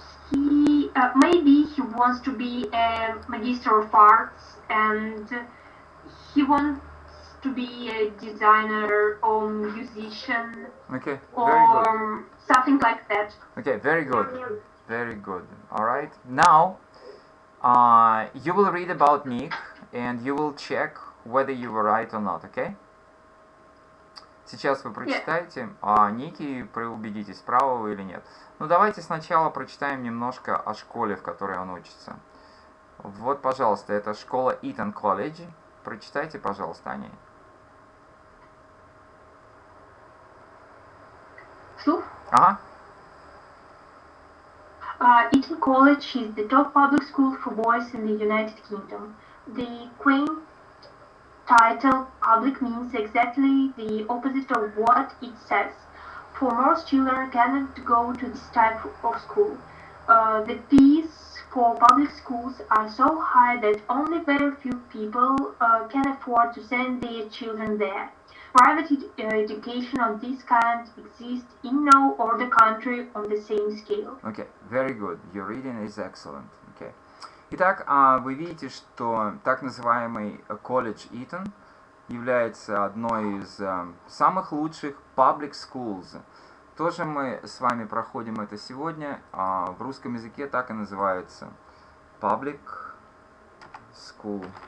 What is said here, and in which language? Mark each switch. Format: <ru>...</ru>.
<en>He maybe he wants to be a Magister of Arts, and he wants to be a designer or musician. Okay, very or good. Something like that. Okay, very good. Very good. All right. Now, you will read about Nick, and you will check whether you were right or not. Okay?</en> <ru>Сейчас вы прочитаете о Нике и убедитесь, правы вы или нет. Ну, давайте сначала прочитаем немножко о школе, в которой он учится. Вот, пожалуйста, это школа Eton College. Прочитайте, пожалуйста, о ней. Слух? Ага.</ru> <en>Eton College is the top public school for boys in the United Kingdom. The quaint title public means exactly the opposite of what it says. For most children cannot go to this type of school. The fees for public schools are so high that only very few people can afford to send their children there. Private education of this kind exists in no other country on the same scale. Okay, very good. Your reading is excellent. Okay.</en> <ru>Итак, вы видите, что так называемый колледж Итон является одной из самых лучших public schools. Тоже мы с вами проходим это сегодня. В русском языке так и называется.</ru> <en>Public school.</en>